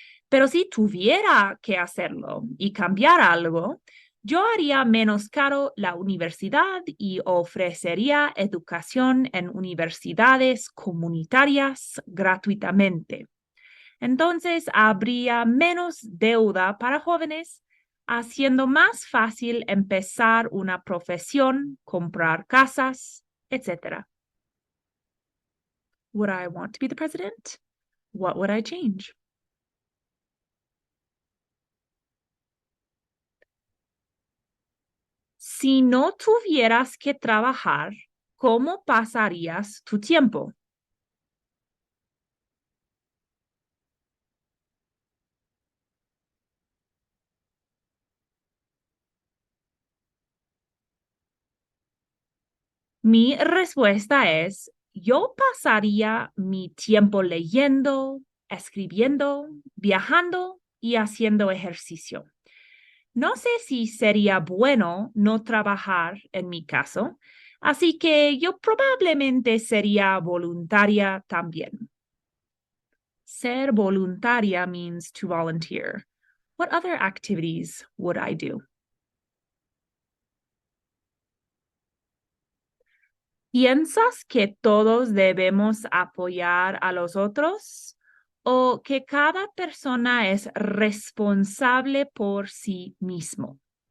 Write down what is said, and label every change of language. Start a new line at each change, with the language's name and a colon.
Spanish: Pero si tuviera que hacerlo y cambiar algo, yo haría menos caro la universidad y ofrecería educación en universidades comunitarias gratuitamente. Entonces, habría menos deuda para jóvenes, haciendo más fácil empezar una profesión, comprar casas, etc.
English: Would I want to be the president? What would I change?
Spanish: Si no tuvieras que trabajar, ¿cómo pasarías tu tiempo? Mi respuesta es, yo pasaría mi tiempo leyendo, escribiendo, viajando y haciendo ejercicio. No sé si sería bueno no trabajar en mi caso, así que yo probablemente sería voluntaria también.
English: Ser voluntaria means to volunteer. What other activities would I do?
Spanish: ¿Piensas que todos debemos apoyar a los otros o que cada persona es responsable por sí mismo?